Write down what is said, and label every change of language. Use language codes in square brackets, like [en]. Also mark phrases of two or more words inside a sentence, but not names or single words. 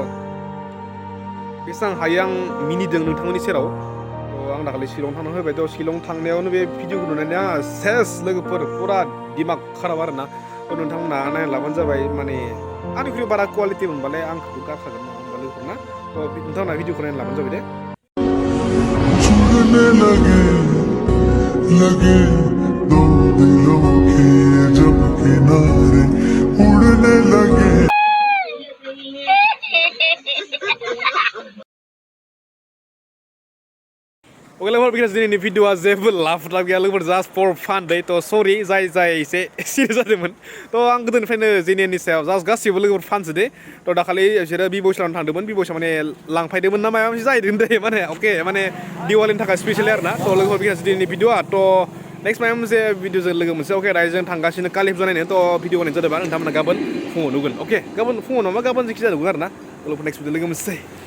[brx] बेसेबां हायो आं मिनिदों नोंथांमोननि सेराव थ' आं दाखालि शिलं थांना फैबाय थ' शिलं थांनायावनो बे भिडिअखौ नुनानै आंहा सेस लोगोफोर फुरा [hi] दिमाग खाराब [brx] आरो ना थ' नोंथांमोना नायना लाबानो जाबाय माने आंनिख्रुइ बारा कुवालिटि मोनबालाय आंखौबो गारखागोन नङा होमबा लोगोफोर ना थ' नोंथांमोना भिडिअखौ नायना लाबानो जाबाय दे [hi] लगे दो दिलों के जब किनारे उड़ने लगे [brx] लोगोफोर बिकज दिनैनि भिडिअआ जेबो लाभ गैया लोगोफोर [en] just for fun [brx] दै थ' सरि जाय एसे सिरियास जादोंमोन थ' आं गोदोनिफ्रायनो जेनियानि सायाव जास्ट गासिबो लोगोफोर फानसो दे थ' दाखालि बिसोरो बिबयसानाव थांदोंमोन बिबयसा माने लांफायदोंमोन ना माबा मोनसे जाहैदों दे माने अके माने दिवालिनि थाखाय स्पेसियेलि आरो ना थ' लोगोफोर बिकज दिनैनि भिडिअआ थ' नेक्स्ट माबा मोनसे भिडिअजों लोगो मोनसे अके दायो जों थांगासिनो कालि फुजा नायनो थ' भिडिअ नायनो जादोंबा नोंथांमोना गाबोन फुङाव नुगोन अके गाबोन फुङाव नङा गाबोन जेखि जादों आरो ना लोगोफोर [en] next video [brx] लोगो मोनसै